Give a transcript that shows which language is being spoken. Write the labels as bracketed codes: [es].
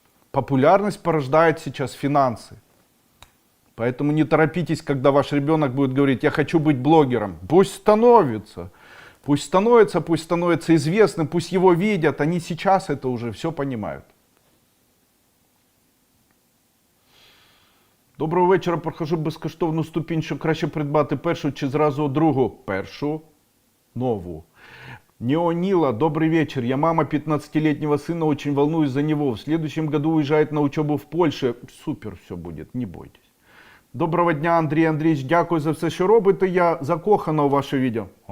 [ru] Популярность порождает сейчас финансы. Поэтому не торопитесь, когда ваш ребенок будет говорить: "Я хочу быть блогером". Пусть становится. Пусть становится известным, пусть его видят. Они сейчас это уже все понимают. [uk] Доброго вечора, прохожу безкоштовну ступінь, що краще придбати першу чи зразу другу? Першу, нову. Неонила, [ru] добрый вечер. Я мама 15-летнего сына, очень волнуюсь за него. В следующем году уезжает на учебу в Польше. Супер все будет, не бойтесь. [uk] Доброго дня, Андрій Андрійович. Дякую за все, що робите. Я закохана у ваше відео.